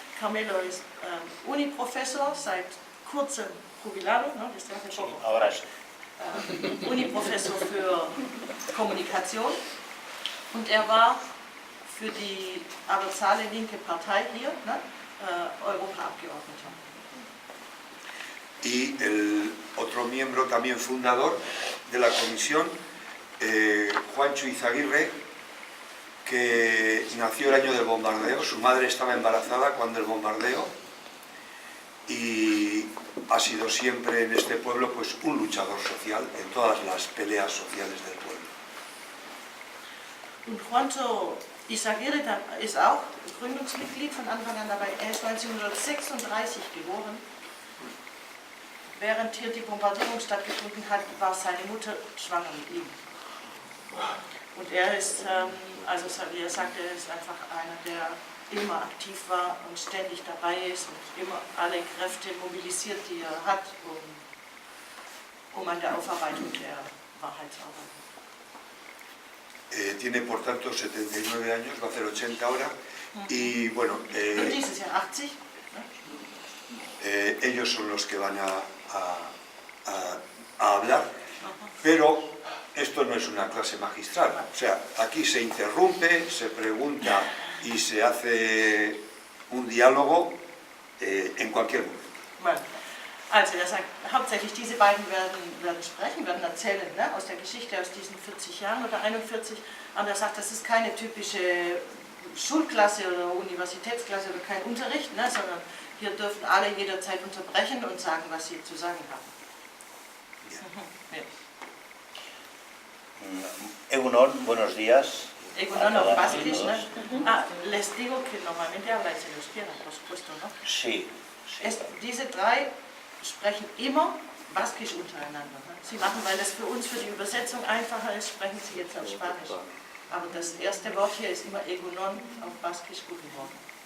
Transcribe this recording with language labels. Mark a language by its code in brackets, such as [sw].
[de] Carmelo ist Uniprofessor, seit kurzem [es] jubilado, ¿no? [de] Uniprofessor für Kommunikation, und er war für die Abertzale linke Partei hier, ne, Europaabgeordneter. [es] Y el otro miembro también fundador de la comisión, Juancho Izaguirre, que nació el año del bombardeo. Su madre estaba embarazada cuando el bombardeo y ha sido siempre en este pueblo pues un luchador social en todas las peleas sociales del pueblo. [de] Und Juancho Izaguirre ist auch Gründungsmitglied von Anfang an dabei. Er ist 1936 geboren. Während hier die Bombardierung stattgefunden hat, war seine Mutter schwanger mit ihm. Und er ist, also wie er sagt, er ist einfach einer, der immer aktiv war und ständig dabei ist und immer alle Kräfte mobilisiert, die er hat, um an der Aufarbeitung der Wahrheit zu arbeiten. [es] Tiene por tanto 79 años, va a hacer 80 ahora, y bueno... [de] Und dieses Jahr 80. [es] Ellos son los que van a hablar, pero esto no es una clase magistral, o sea, aquí se interrumpe, se pregunta y se hace un diálogo en cualquier momento. Bueno, [de] also er sagt, hauptsächlich diese beiden werden sprechen, werden erzählen, ne, aus der Geschichte, aus diesen 40 Jahren oder 41, aber er sagt, das ist keine typische Schulklasse oder Universitätsklasse oder kein Unterricht, ne, sondern hier dürfen alle jederzeit unterbrechen und sagen, was sie zu sagen haben. [eu] Egunon, [es] buenos días. [de] Egunon auf Baskisch, ne? [es] Les digo que normalmente habláis en euskera, por supuesto, ¿no? Sí. [de] Diese drei sprechen immer Baskisch untereinander. Ne? Sie machen, weil es für uns für die Übersetzung einfacher ist, sprechen sie jetzt auf Spanisch. Aber das erste Wort hier ist immer Egunon auf Baskisch, guten Morgen.